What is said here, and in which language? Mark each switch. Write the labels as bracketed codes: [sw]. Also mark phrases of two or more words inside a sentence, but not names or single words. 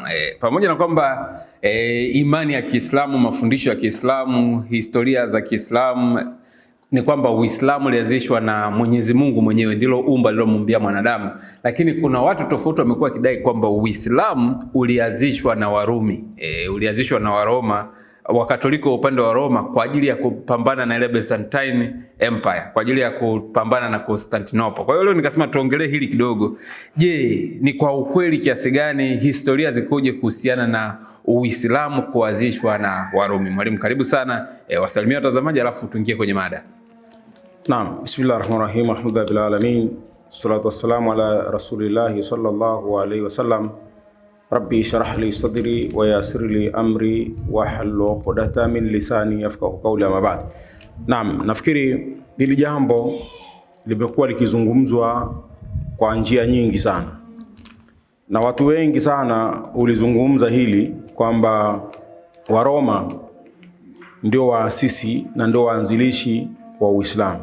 [sw] Pamoja na kwamba imani ya Kiislamu, mafundisho ya Kiislamu, historia za Kiislamu ni kwamba Uislamu ulianzishwa na Mwenyezi Mungu mwenyewe, ndilo umba lilomuumbia mwanadamu, lakini kuna watu tofauti wamekuwa kidai kwamba Uislamu ulianzishwa na Warumi, ulianzishwa na Waroma, Wakatoliki upande wa Roma kwa ajili ya kupambana na ile Byzantine Empire, kwa ajili ya kupambana na Constantinople. Kwa hiyo leo nikasema tuongelee hili kidogo. Je, ni kwa ukweli kiasi gani, historia zikoje kuhusiana na Uislamu kuanzishwa na Warumi? Mwalimu, karibu sana, wasalimia watazamaji alafu tuingie kwenye mada. Naam, [ar] بسم الله الرحمن الرحيم، الحمد لله العالمين، الصلاة والسلام على رسول الله صلى الله عليه وسلم. رب اشرح لي صدري ويسر لي أمري واحلل عقدة من لساني يفقهوا قولي، أما بعد. [sw] Naam, nafikiri hili jambo limekuwa likizungumzwa kwa njia nyingi sana, na watu wengi sana ulizungumza hili kwamba Waroma ndio waasisi na ndio waanzilishi wa Uislamu.